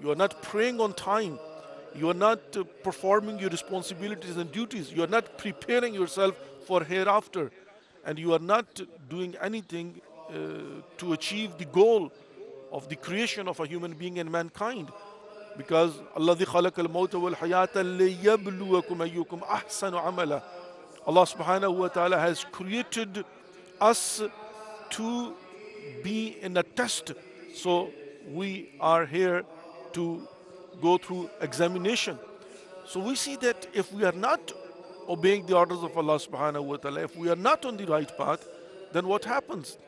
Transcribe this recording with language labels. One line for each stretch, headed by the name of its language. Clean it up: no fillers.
English: You are not praying on time. You are not performing your responsibilities and duties. You are not preparing yourself for hereafter. And you are not doing anything to achieve the goal of the creation of a human being and mankind. Because
Arabic: Allah خَلَقَ الْمَوْتَ وَالْحَيَاةَ لِيَبْلُوَكُمْ أَيُّكُمْ أَحْسَنُ عَمَلًا.
English: Allah subhanahu wa ta'ala has created us to be in a test. So we are here to go through examination. So we see that if we are not obeying the orders of Allah subhanahu wa ta'ala, if we are not on the right path, then what happens?